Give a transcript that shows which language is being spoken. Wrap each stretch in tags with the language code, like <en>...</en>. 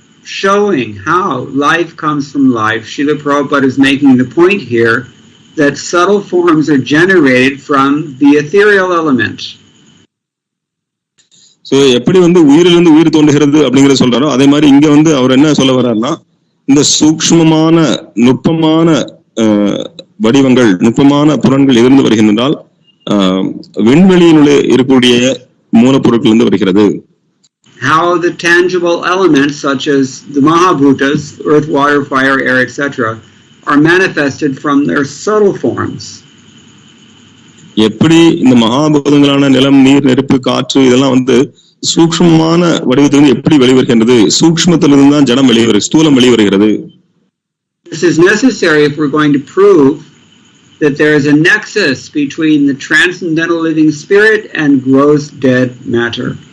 <en>showing how life comes from life, Srila Prabhupada is making the point here that subtle forms are generated from the ethereal element.</en> <ta>So எப்படி வந்து உயிரிலிருந்து உயிர் தோன்றுகிறது அப்படிங்கறத சொல்றாரோ அதே மாதிரி இங்க வந்து அவர் என்ன சொல்ல வர்றாருன்னா இந்த சூக்ஷ்மமான நுட்பமான வடிவங்கள் நுட்பமான புலன்கள் எதிர்ந்து வருகின்றால் விண்வெளியினுள்ளே இருக்கக்கூடிய மூலப்பொருட்கள் இருந்து வருகிறது.</ta> <en>How the tangible elements such as the Mahabhutas, earth, water, fire, air, etc. are manifested from their subtle forms.</en> <ta>எப்படி இந்த மகாபூதங்களான நிலம், நீர், நெருப்பு, காற்று இதெல்லாம் வந்து சூக்ஷ்மமான வடிவத்திலிருந்து எப்படி வெளிவருகின்றது? சூக்ஷ்மத்திலிருந்து தான் ஜடம் வெளிவருகிறது, ஸ்தூலம் வெளிவருகிறது.</ta> <en>This is necessary if we're going to prove that there is a nexus between the transcendental living spirit and gross dead matter.</en>